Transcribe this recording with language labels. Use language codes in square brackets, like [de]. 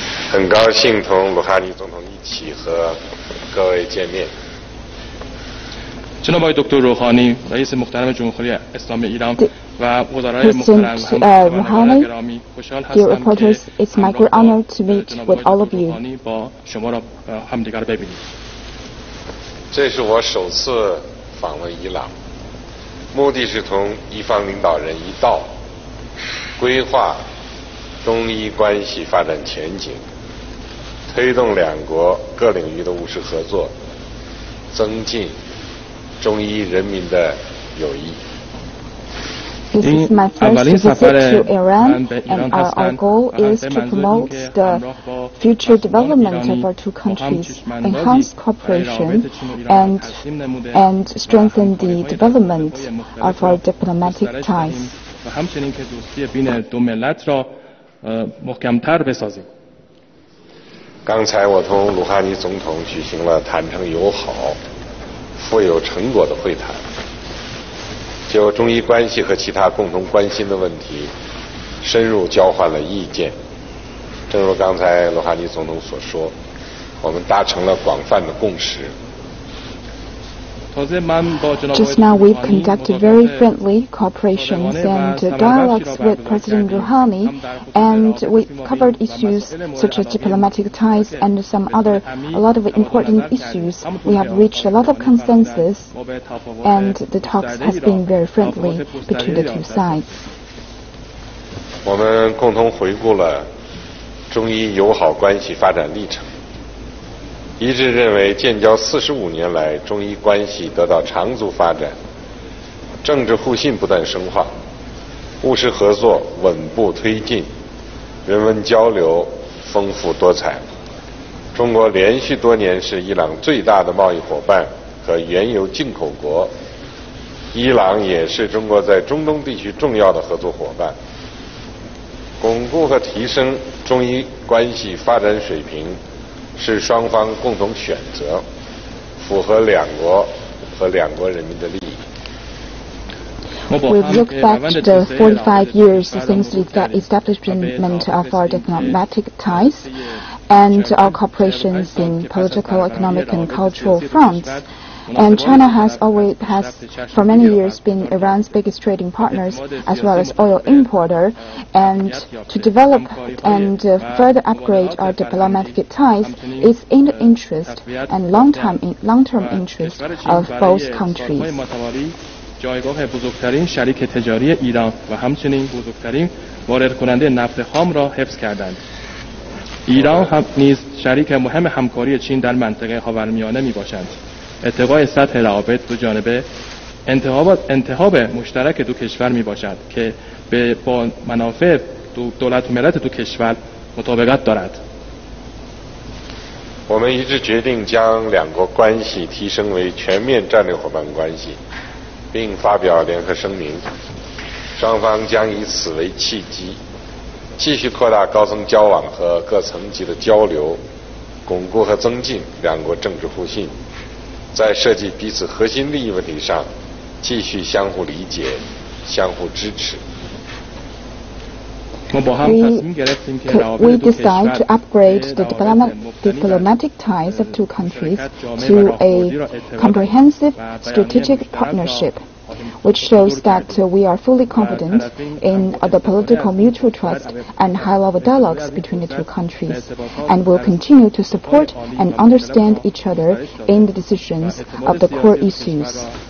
[zh] 很高兴同罗哈尼总统一起和各位见面。 [fa] جناب آقای دکتر روحانی رئیس محترم جمهوری اسلامی ایران و وزرای محترم همکاران گرامی خوشحال هستم که با شما را همدیگر ببینیم. [zh] 这是我首次访问伊朗，目的是同伊方领导人一道规划中伊关系发展前景，推动两国各领域的务实合作，增进中伊人民的友谊。 [en] This is my first visit to Iran, and our goal is to promote the future development of our two countries, enhance cooperation, and strengthen the development of our diplomatic ties. [fa] و همچنین که دوستی بین دو ملت را محکم‌تر بسازیم. [zh] 刚才我同鲁哈尼总统举行了坦诚友好、富有成果的会谈，就中伊关系和其他共同关心的问题深入交换了意见。正如刚才罗哈尼总统所说，我们达成了广泛的共识。 [en] Just now we've conducted very friendly cooperations and dialogues with President Rouhani, and we covered issues such as diplomatic ties and a lot of important issues. We have reached a lot of consensus, and the talks has been very friendly between the two sides. [zh] 我们共同回顾了中伊友好关系发展历程，一致认为建交45年来，中伊关系得到长足发展，政治互信不断深化，务实合作稳步推进，人文交流丰富多彩。中国连续多年是伊朗最大的贸易伙伴和原油进口国，伊朗也是中国在中东地区重要的合作伙伴。巩固和提升中伊关系发展水平是双方共同选择，符合两国和两国人民的利益。 [en] We've looked back to the 45 years since the establishment of our diplomatic ties and our cooperations in political, economic and cultural fronts. And China has for many years been Iran's biggest trading partners as well as oil importer, and to develop and further upgrade our diplomatic ties is in the interest and long-term interest of both countries. [fa] جایگاه بزرگترین شریک تجاری ایران و همچنین بزرگترین وارد کننده نفت خام را حفظ کردند. ایران هم نیز شریک مهم همکاری چین در منطقه خاورمیانه میباشد. ارتقای سطح روابط دو جانبه انتخاب مشترک دو کشور میباشد که با منافع دولت و ملت دو کشور مطابقت دارد. [zh] 我们一致决定将两国关系提升为全面战略伙伴关系，并发表联合声明，双方将以此为契机，继续扩大高层交往和各层级的交流，巩固和增进两国政治互信，在涉及彼此核心利益问题上继续相互理解、相互支持。 [en] We decide to upgrade the diplomatic ties of two countries to a comprehensive strategic partnership, which shows that we are fully confident in the political mutual trust and high-level dialogues between the two countries, and will continue to support and understand each other in the decisions of the core issues.